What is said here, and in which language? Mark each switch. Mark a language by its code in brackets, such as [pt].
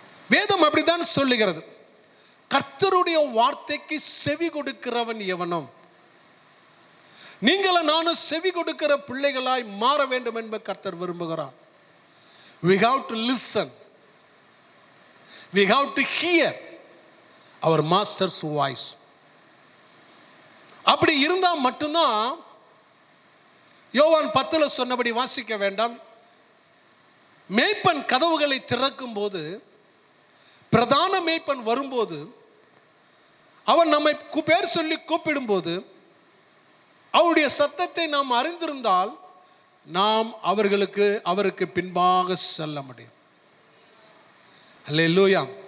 [ta] வேதம் அப்படித்தான் சொல்லுகிறது, கர்த்தருடைய வார்த்தைக்கு செவி கொடுக்கிறவன் எவனும். நீங்களும் நானும் செவி கொடுக்கிற பிள்ளைகளாய் மாற வேண்டும் என்பது கர்த்தர் விரும்புகிறார். [en] We have to listen. We have to hear our master's voice. [ta] அப்படி இருந்தால் மட்டும்தான், யோவான் 10 சொன்னபடி வாசிக்க வேண்டாம், மேய்ப்பன் கதவுகளை திறக்கும் போது, பிரதான மேய்ப்பன் வரும்போது, அவன் நம்மை பேர் சொல்லி கூப்பிடும்போது அவருடைய சத்தத்தை நாம் அறிந்திருந்தால் நாம் அவருக்கு பின்பாக செல்ல முடியும். அல்லேலூயா.